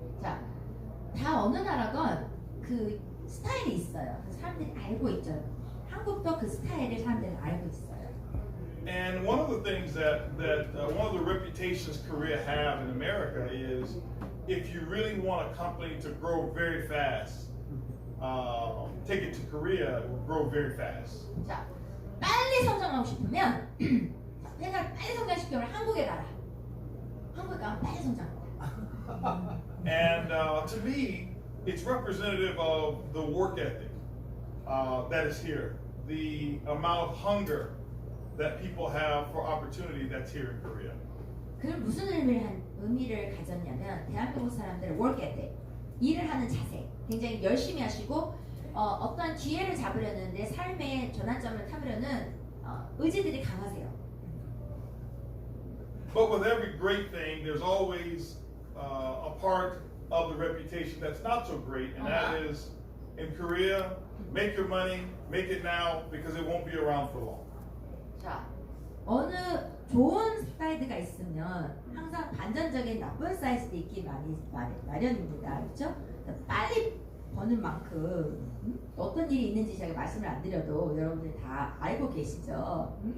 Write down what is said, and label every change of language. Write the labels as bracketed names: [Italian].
[Korean] 자, 다 어느 나라건 그 스타일이 있어요. 그 사람들이 알고 있죠. 한국도 그 스타일을 사람들이 알고 있어요. [English] And one of the things that one of the reputations Korea have in America is if you really want a company to grow very fast, take it to Korea, it will grow very fast. [Korean] 자, 빨리 성장하고 싶으면 회사를 빨리 성장시키면 한국에 가라. 한국에 가면 빨리 성장한다. [English] And to me, it's representative of the work ethic that is here, the amount of hunger that people have for opportunity that's here in Korea. [Korean] 그걸 무슨 의미를 가졌냐면 대한민국 사람들 [English] work ethic, [Korean] 일을 하는 자세, 굉장히 열심히 하시고 어떤 기회를 잡으려는 내 삶의 전환점을 타보려는 의지들이 강하세요. [English] But with every great thing, there's always a part of the reputation that's not so great, and that is in Korea, make your money, make it now, because it won't be around for long. [Korean] 자, 어느 좋은 사이드가 있으면 항상 반전적인 나쁜 사이드도 있기 마련입니다. 그렇죠? 빨리 버는 만큼 어떤 일이 있는지 제가 말씀을 안 드려도 여러분들이 다 알고 계시죠?